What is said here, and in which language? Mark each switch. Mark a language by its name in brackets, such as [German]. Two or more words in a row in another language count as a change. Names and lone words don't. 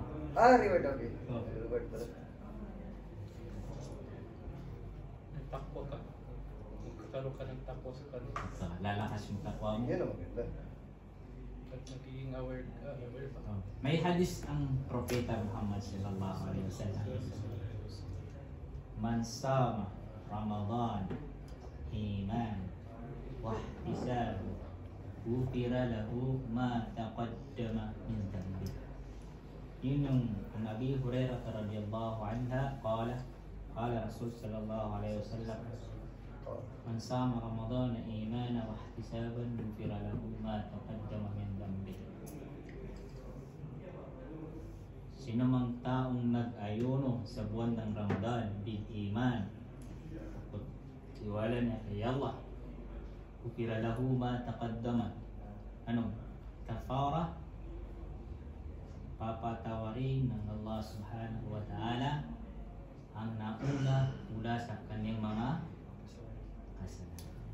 [English] Reward, okay. Oh. [Filipino] Reward pala. Takbo ka. Kung katalo ka ng takbo sa kanila. Lalakas yung takwa mo. Yun ang maganda. At nagiging aware ka. May hadis ang Propeta Muhammad [Arabic] صلى الله عليه وسلم. من صام رمضان إيمان واحتساب غفر له ما تقدم من ذنبي. [Filipino] Yun yung [Arabic] أبي هريرة رضي الله عنها قال رسول صلى الله عليه وسلم من صام رمضان إيمانا واحتسابا غفر له ما تقدم من ذنبي. [Filipino] Sino mang taong nag-ayuno sa buwan ng Ramadan [Arabic] بالإيمان [Filipino] at tiwala niya kay Allah, [Arabic] غفر له ما تقدم كفارة, [Filipino] papatawarin ng Allah [Arabic] سبحانه وتعالى [Filipino] ang nauna mula sa kanyang mga kasalanan.